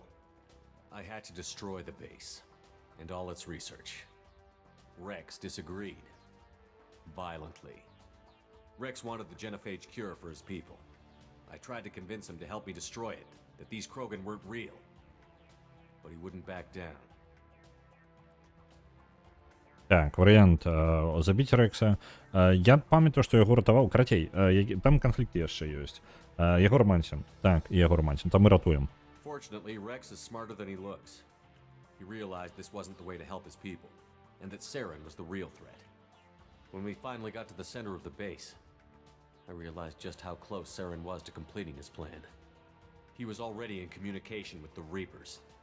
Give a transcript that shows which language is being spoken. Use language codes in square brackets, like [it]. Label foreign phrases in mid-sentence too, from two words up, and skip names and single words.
[en] I had to destroy the base, and all its research. Rex disagreed. Violently. Rex wanted the genophage cure for his people. I tried to convince him to help me destroy it, that these Krogan weren't real. But he wouldn't back down. [be] Так, варыянт забіць Рекса. Я памятаю, што яго ратаваў. Карацей, там канфлікты яшчэ ёсць. Яго романсім. Так, і яго романсім. Там мы ратуем. [en] Fortunately, Rex is smarter than he looks. He realized this wasn't the way to help his people, and that Saren was the real threat. When we finally got to the center of the base, I realized just how close Saren was to completing his plan. He was already in communication with the Reapers.